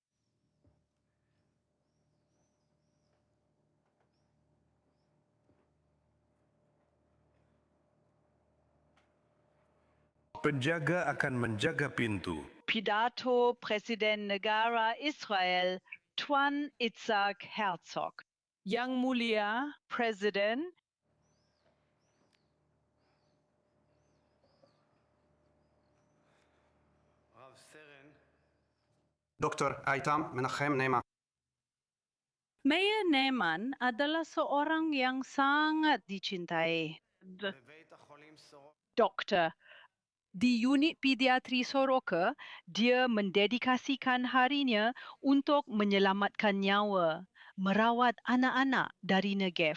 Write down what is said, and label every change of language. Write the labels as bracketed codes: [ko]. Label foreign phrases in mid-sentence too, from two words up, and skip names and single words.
[id] Penjaga akan menjaga pintu. Pidato Presiden Negara Israel Tuan Itzhak Herzog. Yang Mulia Presiden [he] דוקטור איתם מנחם נאמן. [id] Mayor Naaman adalah seorang yang sangat dicintai. Doktor. Di unit pediatri Soroka, dia mendedikasikan harinya untuk menyelamatkan nyawa, merawat anak-anak dari Negev.